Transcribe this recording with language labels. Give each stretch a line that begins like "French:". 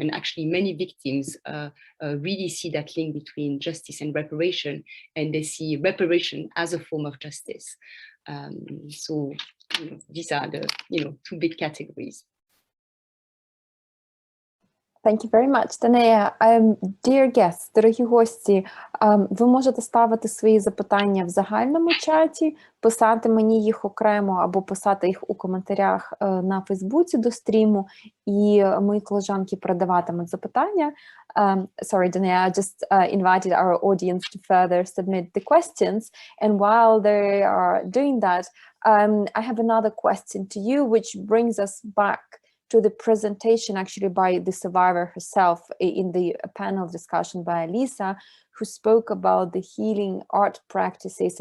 English: And actually many victims really see that link between justice and reparation, and they see reparation as a form of justice. So these are the two big categories. Thank you very much, Danae. Dear guests,
Ukrainian: дорогі гості, ви можете ставити свої запитання в загальному чаті, писати мені їх окремо або писати їх у коментарях на Фейсбуці до стріму, і мої колежанки передаватимуть запитання.
English: Sorry, Danae, I just invited our audience to further submit the questions, and while they are doing that, I have another question to you, which brings us back to the presentation actually by the survivor herself in the panel discussion by Lisa, who spoke about the healing art practices.